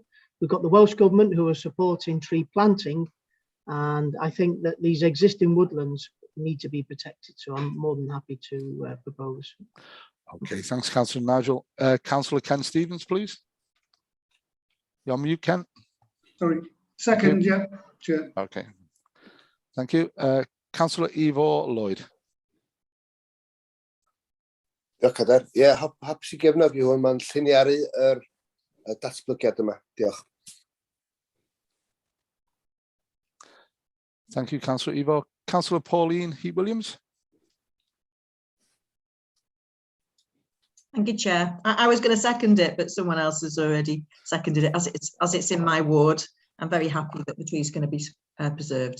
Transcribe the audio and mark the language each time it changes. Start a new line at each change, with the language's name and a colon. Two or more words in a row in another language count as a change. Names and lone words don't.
English: We've got the Welsh Government who are supporting tree planting, and I think that these existing woodlands need to be protected. So I'm more than happy to propose. Okay, thanks, Councillor Nigel. Councillor Ken Stevens, please. You're on mute, Ken. Sorry. Second, yeah, Chair. Okay. Thank you. Councillor Ivo Lloyd.
Welsh: Diolch, Cadar. Ie, hapus i gefnogi hwn, mae'n lliniaru yr datblygiad yma. Diolch.
English: Thank you, Councillor Ivo. Councillor Pauline Heap-Williams. Thank you, Chair. I was going to second it, but someone else has already seconded it. As it's in my ward, I'm very happy that the tree is going to be preserved.